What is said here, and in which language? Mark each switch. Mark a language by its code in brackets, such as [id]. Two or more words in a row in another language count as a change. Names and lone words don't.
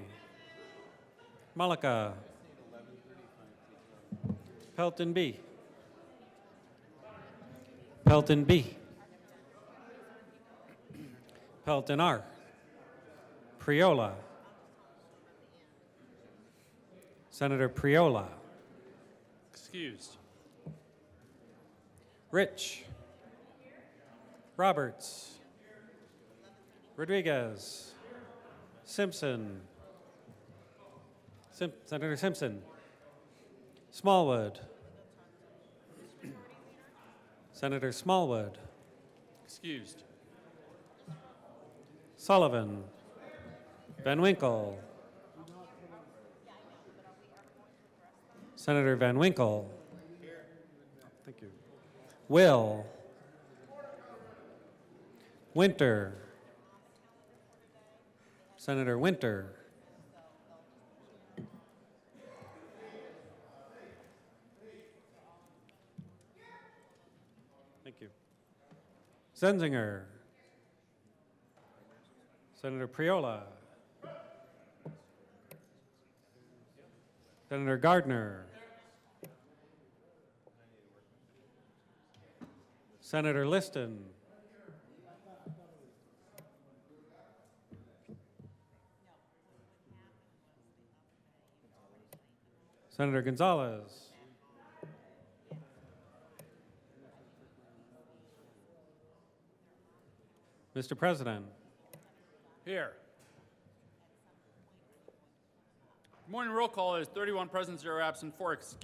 [en] Malika. Pelton B. Pelton B. Pelton R. Priola. Senator Priola. Excused. Rich. Roberts. Rodriguez. Simpson. Senator Simpson. Smallwood. Senator Smallwood. Excused. Sullivan. Van Winkle. Senator Van Winkle. Thank you. Will. Winter. Senator Winter. Thank you. Zenzinger. Senator Priola. Senator Gardner. Senator Liston. Senator Gonzalez. Mr. President. Here. Morning roll call is 31 present, 0 absent, 4 excused.